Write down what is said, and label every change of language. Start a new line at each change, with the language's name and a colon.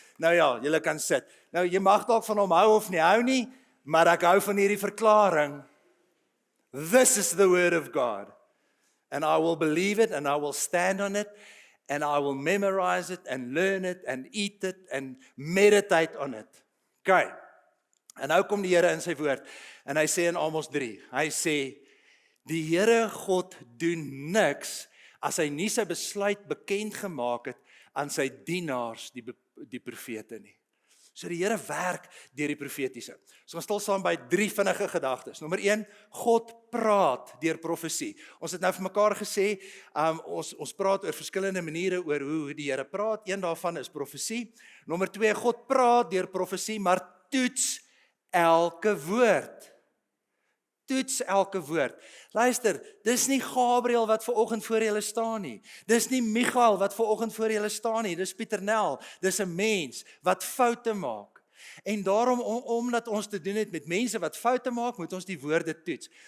Afrikaans: Nou ja, julle kan sit. Nou, jy mag dalk van hom hou of nie hou nie, maar ek hou van hierdie verklaring.
English: This is the word of God. And I will believe it and I will stand on it and I will memorize it and learn it and eat it and meditate on it. Okay.
Afrikaans: En nou kom die Here in sy woord en hy sê in Amos 3, hy sê, die Here God doen niks as hy nie sy besluit bekend gemaak het aan sy dienaars, die profete nie. So die Here werk deur die profetiese. So ons stil staan by 3 vinnige gedagtes. Nommer 1, God praat deur profesie. Ons het nou vir mekaar gesê, ons praat oor verskillende maniere oor hoe die Here praat. Een daarvan is profesie. Nommer 2, God praat deur profesie, maar toets elke woord. Toets elke woord. Luister, dis nie Gabriël wat vanoggend voor julle staan nie. Dis nie Michael wat vanoggend voor julle staan nie. Dis Pieter Nel. Dis 'n mens wat foute maak. En daarom, omdat ons te doen het met mense wat foute maak, moet ons die woorde toets.